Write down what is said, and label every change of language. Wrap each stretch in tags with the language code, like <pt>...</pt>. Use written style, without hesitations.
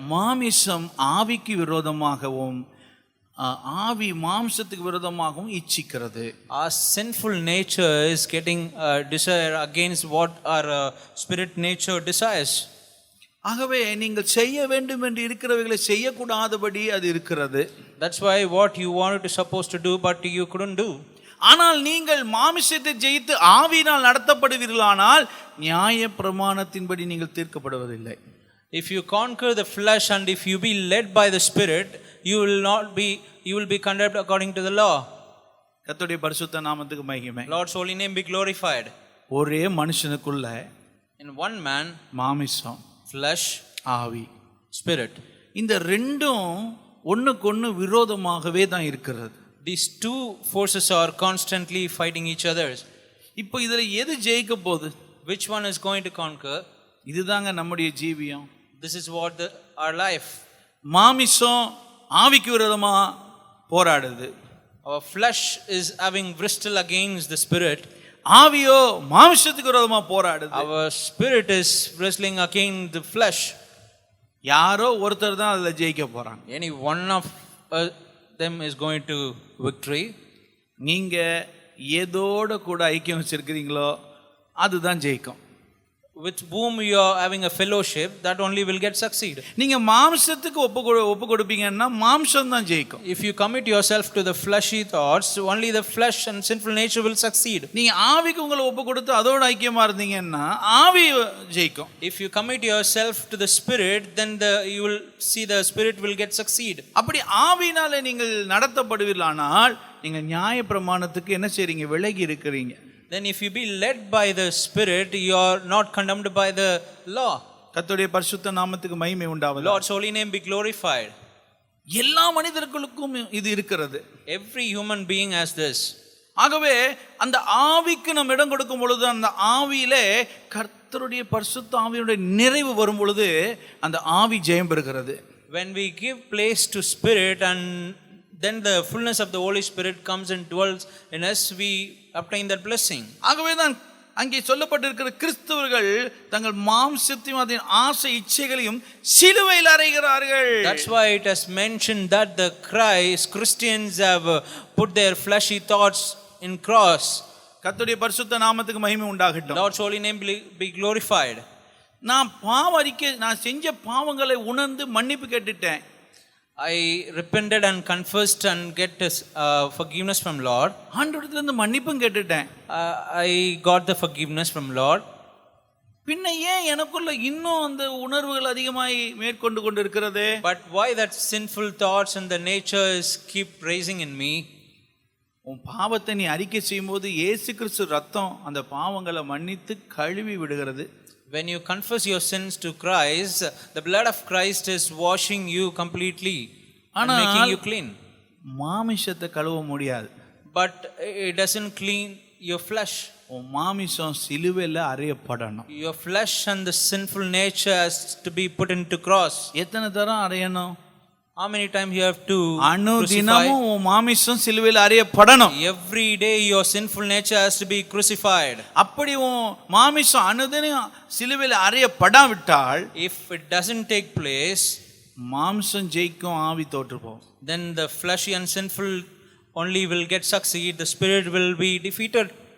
<ta>மாமிசம் ஆவிக்கு விரோதமாகவும் ஆவி மாம்சத்துக்கு விரோதமாகவும் இச்சிக்கிறது.</ta> <en>Our sinful nature is getting desire against what our spirit nature desires.</en> <ta>ஆகவே நீங்கள் செய்ய வேண்டும் என்று இருக்கிறவைகளை செய்யக்கூடாதபடி அது இருக்கிறது.</ta> <en>That's why what you wanted to supposed to do but you couldn't do.</en> <ta>ஆனால் நீங்கள் மாமிசத்தை ஜெயித்து ஆவியினால் நடத்தப்படுவீர்களானால் நியாய பிரமாணத்தின்படி நீங்கள் தீர்க்கப்படுவதில்லை.</ta> <en>If you conquer the flesh and if you be led by the spirit, you will be condemned according to the law.</en> <ta>கர்த்தருடைய பரிசுத்த நாமத்துக்கு மகிமை.</ta> <en>Lord's holy name be glorified.</en> <ta>ஒரே மனுஷனுக்குள்ள</ta> <en>In one man,</en> <ta>மாமிசம்,</ta> <en>flesh,</en> <ta>ஆவி,</ta> <en>spirit.</en> <ta>இந்த ரெண்டும் ஒண்ணுக்கொண்ணு விரோதமாகவே தான் இருக்கிறது.</ta> <en>These two forces are constantly fighting each other.</en> <ta>இப்போ இதுல எது ஜெயிக்க போகுது?</ta> <en>Which one is going to conquer?</en> <ta>இதுதாங்க நம்முடைய ஜீவியம்.</ta> <en>This is what our life.</en> <ta>மாமிசம் ஆவிக்கு விரோதமா போராடுது.</ta> <en>Our flesh is having wrestle against the spirit.</en> <ta>ஆவியோ மாமிசத்துக்கு விரோதமா போராடுது.</ta> <en>Our spirit is wrestling against the flesh.</en> <ta>யாரோ ஒருத்தர் தான் அதுல ஜெயிக்க போறாங்க.</ta> <en>Any one of them is going to victory.</en> <ta>நீங்க ஏதோட கூட ஐக்கியம் வச்சிருக்கிறீங்களோ அதுதான் ஜெயிக்கும்.</ta> <en>With whom you are having a fellowship, that only will get succeed.</en> <ta>நீங்க மாம்சத்துக்கு ஒப்பு கொடுப்பீங்கன்னா மாம்சம் தான் ஜெயிக்கும்.</ta> <en>If you commit yourself to the fleshy thoughts, only the flesh and sinful nature will succeed.</en> <ta>நீங்க ஆவிக்கு உங்களை ஒப்பு கொடுத்து அதோட ஐக்கியமா இருந்தீங்கன்னா ஆவி ஜெயிக்கும்.</ta> <en>If you commit yourself to the spirit, then you will see the spirit will get succeed.</en> <ta>அப்படி ஆவியினாலே நீங்கள் நடத்தப்படுவீர்களானால் நீங்க நியாய பிரமாணத்துக்கு என்ன செய்றீங்க? விலகி இருக்கிறீங்க.</ta> <en>Then if you be led by the spirit, you are not condemned by the law.</en> <ta>கர்த்தருடைய பரிசுத்த நாமத்துக்கு மகிமை உண்டாவதாக.</ta> <en>Lord's holy name be glorified.</en> <ta>எல்லா மனிதர்களுக்கும் இது இருக்கிறது.</ta> <en>Every human being has this.</en> <ta>ஆகவே அந்த ஆவிக்கு நம்ம இடம் கொடுக்கும் பொழுது அந்த ஆவியிலே கர்த்தருடைய பரிசுத்த ஆவியுடைய நிறைவு வரும் பொழுது அந்த ஆவி ஜெயம் பெறுகிறது.</ta> <en>When we give place to spirit and then the fullness of the Holy Spirit comes and dwells in us, we obtain that blessing.</en> <ta>ஆகவே தான் அங்கே சொல்லப்பட்டிருக்கிற கிறிஸ்தவர்கள் தங்கள் மாம்சத்தையும் அதன் ஆசை இச்சைகளையும் சிலுவையில் அறைகிறார்கள்.</ta> <en>That's why it has mentioned that the Christians have put their fleshy thoughts in cross.</en> <ta>கர்த்தருடைய பரிசுத்த நாமத்துக்கு மகிமை உண்டாகட்டும்.</ta> <en>Lord's holy name be glorified.</en> <ta>நான் செஞ்ச பாவங்களை உணர்ந்து மன்னிப்பு கேட்டுட்டேன்.</ta> <en>I repented and confessed and get this, forgiveness from Lord.</en> <ta>ஆண்டவரிடத்துல இருந்து மன்னிப்பும் கேட்டுட்டேன்.</ta> <en>I got the forgiveness from Lord.</en> <ta>பின்ன ஏன் எனக்குள்ள இன்னும் அந்த உணர்வுகள் அதிகமாய் மேற்கொண்டு கொண்டு இருக்கிறது?</ta> <en>But why that sinful thoughts and the natures keep raising in me?</en> <ta>உன் பாவத்தை நீ அறிக்கை செய்யும்போது இயேசு கிறிஸ்து ரத்தம் அந்த பாவங்களை மன்னித்து கழுவி விடுகிறது.</ta> <en>When you confess your sins to Christ, the blood of Christ is washing you completely and making you clean.</en> <ta>மாமிசத்தை கழுவ முடியாது.</ta> <en>But it doesn't clean your flesh.</en> <ta>உன் மாமிசம் சிலுவையில் அறையப்படணும்.</ta> <en>Your flesh and the sinful nature has to be put into cross.</en> <ta>எத்தனை தரம் அறையணும்?</ta> <en>How many times you have to</en> <ta>அனுதினமும் உன் மாமிசம் சிலுவையில் அறையப்படணும்.</ta> <en>Every day your sinful nature has to be crucified.</en> <ta>அப்படி உன் மாமிசம் அனுதினம் சிலுவையில் அறையப்படாவிட்டால்,</ta> <en>If it doesn't take place,</en> <ta>மாம்சம் ஜெயிக்கும், ஆவி தோற்று போகும்.</ta> <en>then the fleshy and sinful only will get succeed, the spirit will be defeated.</en>